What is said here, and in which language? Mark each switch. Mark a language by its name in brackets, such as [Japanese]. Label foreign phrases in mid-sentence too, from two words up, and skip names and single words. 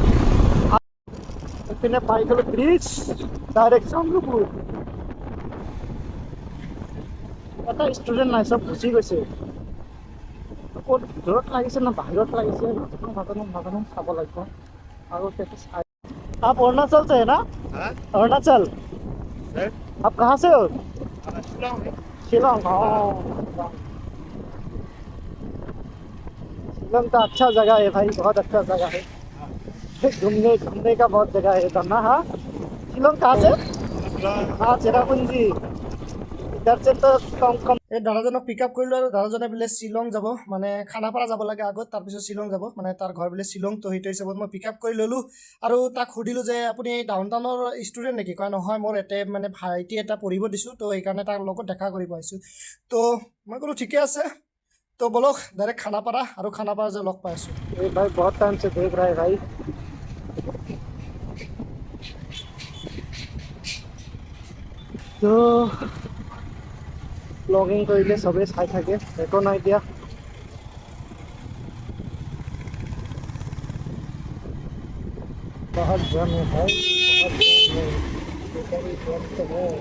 [Assamese] এইপিনে পাই গ'লোঁ ব্ৰিজ ডাইৰেক্ট চন্দ্ৰপুৰ। এটা ষ্টুডেণ্ট নাই, চব গুচি গৈছে। ক'ত ভিতৰত লাগিছে না বাহিৰত লাগিছে নাজানো চাব লাগিব। [Hindi] আৰু आप अरुणाचल से है ना? अरुणाचल। आप कहाँ से हो? शिलोंग। शिलोंग का अच्छा जगह है भाई, बहुत अच्छा जगह है। घूमने का बहुत जगह है इधर ना। हाँ, शिलोंग कहाँ से? हाँ, चेरापुंजी। इधर से तो कम [Assamese] এই দাদাজনক পিক আপ কৰিলোঁ, আৰু দাদাজনে বোলে শ্বিলং যাব, মানে খানাপাৰা যাব লাগে আগত, তাৰপিছত শ্বিলং যাব, মানে তাৰ ঘৰ বোলে শ্বিলং। তো সেইটো হিচাপত মই পিক আপ কৰি ল'লোঁ। আৰু তাক সুধিলোঁ যে আপুনি ডাউন টাউনৰ ষ্টুডেণ্ট নেকি? কয় নহয়, মোৰ এতে মানে ভাইটি এটা পঢ়িব দিছোঁ, তো সেইকাৰণে তাৰ লগত দেখা কৰিব আহিছোঁ। তো মই ক'লোঁ ঠিকে আছে। তো বলক ডাইৰেক্ট খানাপাৰা, আৰু খানাপাৰা যে লগ পাই আছোঁ। [Hindi] ए भाई बहुत टाइम से देख रहा है भाई। [Assamese] তো ব্লগিং কৰিলে চবেই চাই থাকে, একো নাই দিয়া। [Hindi] बहुत जम है भाई, बहुत जम है।